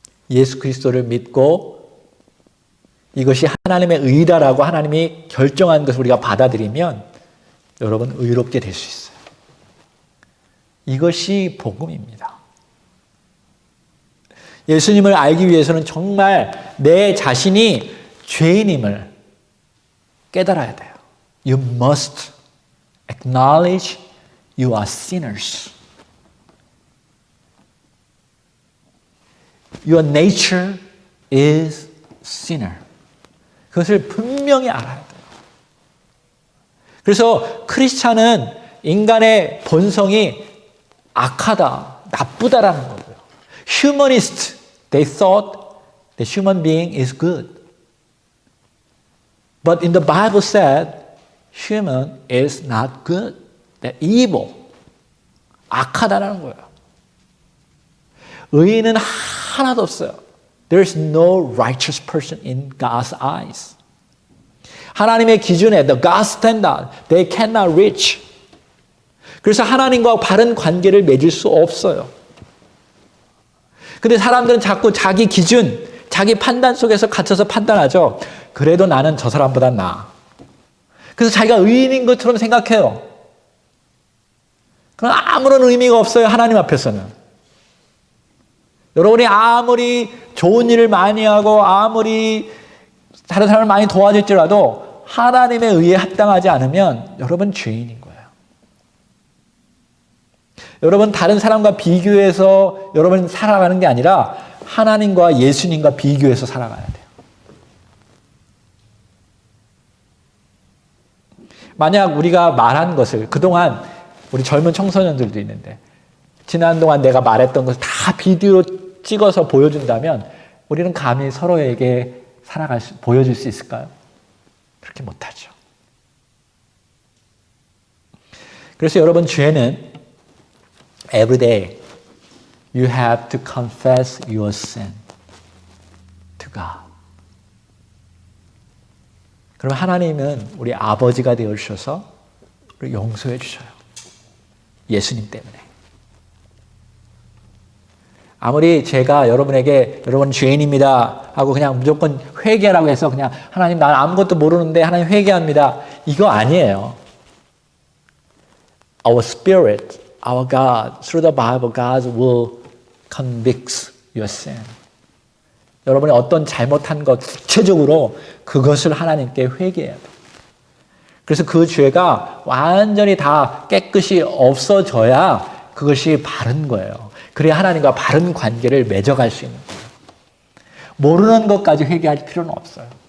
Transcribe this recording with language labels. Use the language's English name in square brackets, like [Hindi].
[Korean] 예수 그리스도를 믿고 이것이 하나님의 의다라고 하나님이 결정한 것을 우리가 받아들이면 여러분 의롭게 될 수 있어요. 이것이 복음입니다. 예수님을 알기 위해서는 정말 내 자신이 죄인임을 깨달아야 돼요. [English] You must acknowledge you are sinners. Your nature is sinner. [Korean] 그것을 분명히 알아야 돼요. 그래서 크리스찬은 인간의 본성이 악하다, 나쁘다라는 거고요. [English] Humanist, they thought the human being is good. But in the Bible said, human is not good. They're evil. [Korean] 악하다라는 거예요. 의인은 하나도 없어요. [English] There's no righteous person in God's eyes. [Korean] 하나님의 기준에 [English] the God's standard, they cannot reach. [Korean] 그래서 하나님과 바른 관계를 맺을 수 없어요. 근데 사람들은 자꾸 자기 기준, 자기 판단 속에서 갇혀서 판단하죠. 그래도 나는 저 사람보다 나아. 그래서 자기가 의인인 것처럼 생각해요. 그럼 아무런 의미가 없어요. 하나님 앞에서는. 여러분이 아무리 좋은 일을 많이 하고 아무리 다른 사람을 많이 도와줄지라도 하나님의 의에 합당하지 않으면 여러분 죄인인 거예요. 여러분 다른 사람과 비교해서 여러분 살아가는 게 아니라 하나님과 예수님과 비교해서 살아가야 돼요. 만약 우리가 말한 것을 그동안 우리 젊은 청소년들도 있는데 지난 동안 내가 말했던 것을 다 비디오로 찍어서 보여준다면 우리는 감히 서로에게 보여줄 수 있을까요? 그렇게 못하죠. 그래서 여러분 죄는 [English] every day you have to confess your sin to God. [Korean] 그럼 하나님은 우리 아버지가 되어 주셔서 우리 용서해 주셔요. 예수님 때문에. 아무리 제가 여러분에게 여러분 죄인입니다 하고 그냥 무조건 회개하라고 해서 그냥 하나님 난 아무것도 모르는데 하나님 회개합니다. 이거 아니에요. [English] Our spirit, our God, through the Bible, God will convict your sin. [Korean] 여러분이 어떤 잘못한 것, 구체적으로 그것을 하나님께 회개해야 돼요. 그래서 그 죄가 완전히 다 깨끗이 없어져야 그것이 바른 거예요. 그래야 하나님과 바른 관계를 맺어갈 수 있는 거예요. 모르는 것까지 회개할 필요는 없어요.